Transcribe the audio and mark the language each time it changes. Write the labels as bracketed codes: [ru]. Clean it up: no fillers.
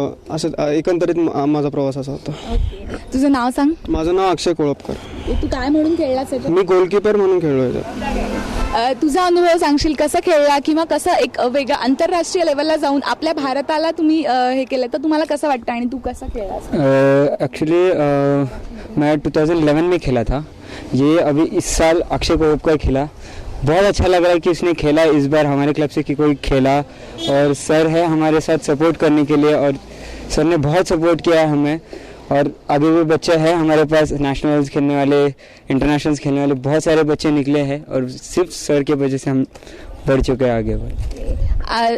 [mr] असं एकंदरीत माझा प्रवास असा होता. तुझं नाव सांग. माझं नाव अक्षय कोळपकर. तू काय म्हणून खेळलास? मी गोलकीपर म्हणून खेळलोय. तुझा अनुभव सांगशील, कसं खेळला किंवा कसं एक वेगळं आंतरराष्ट्रीय लेवलला जाऊन आपल्या भारताला तुम्ही हे केलं तर तुम्हाला कसं वाटतं आणि तू कसं खेळलास? [hi] एक्चुअली मैं 2011 में खेला था. ये अभी इस साल अक्षय कोळपकर खेला. बहुत अच्छा लग रहा है कि उसने खेला इस बार हमारे क्लब से कि कोई खेला, और सर है हमारे साथ सपोर्ट करने के लिए, और सर ने बहुत सपोर्ट किया है हमें. और आगे भी बच्चे हैं हमारे पास, नेशनल्स खेलने वाले, इंटरनेशनल्स खेलने वाले बहुत सारे बच्चे निकले हैं, और सिर्फ सर के वजह से हम बढ़ चुके हैं आगे.